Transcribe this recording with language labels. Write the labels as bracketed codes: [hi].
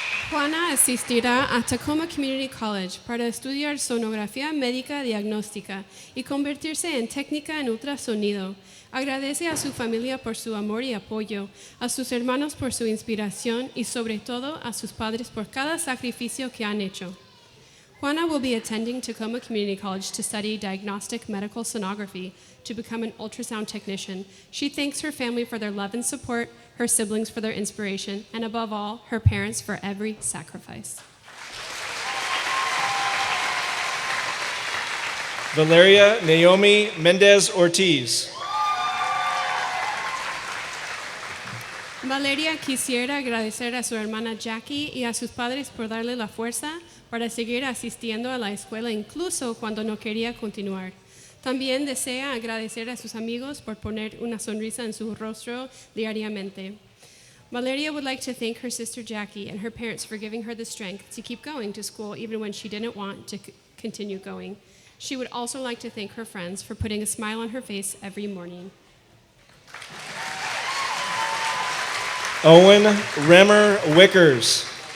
[es] Juana asistirá a Tacoma Community College para estudiar sonografía médica diagnóstica y convertirse en técnica en ultrasonido. Agradece a su familia por su amor y apoyo, a sus hermanos por su inspiración y sobre todo a sus padres por cada sacrificio que han hecho. [en] Juana will be attending Tacoma Community College to study diagnostic medical sonography to become an ultrasound technician. She thanks her family for their love and support, her siblings for their inspiration, and above all, her parents for every sacrifice. Valeria Naomi Mendez Ortiz. [es] Valeria quisiera agradecer a su hermana Jackie y a sus padres por darle la fuerza para seguir asistiendo a la escuela incluso cuando no quería continuar. También desea agradecer a sus amigos por poner una sonrisa en su rostro diariamente. [en] Valeria would like to thank her sister Jackie and her parents for giving her the strength to keep going to school even when she didn't want to continue going. She would also like to thank her friends for putting a smile on her face every morning. Owen Remmer Wickers.